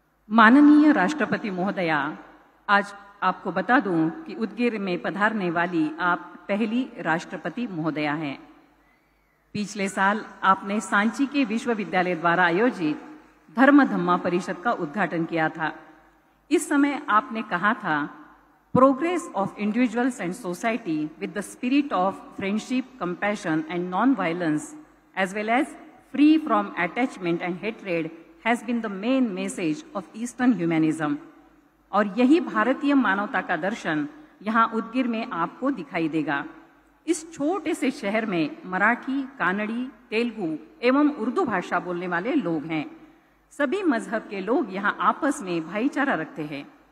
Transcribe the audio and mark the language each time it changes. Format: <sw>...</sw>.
<hi>माननीय राष्ट्रपति महोदया, आज आपको बता दूं कि उदगीर में पधारने वाली आप पहली राष्ट्रपति महोदया हैं. पिछले साल आपने सांची के विश्वविद्यालय द्वारा आयोजित धर्म धम्मा परिषद का उद्घाटन किया था. इस समय आपने कहा था,</hi> <en>Progress of individuals and society with the spirit of friendship, compassion and non violence as well as free from attachment and hatred has been the main message of Eastern humanism.</en> <hi>और यही भारतीय मानवता का दर्शन यहाँ उदगीर में आपको दिखाई देगा. इस छोटे से शहर में मराठी, कानड़ी, तेलुगु एवं उर्दू भाषा बोलने वाले लोग हैं. सभी मजहब के लोग यहाँ आपस में भाईचारा रखते हैं.</hi>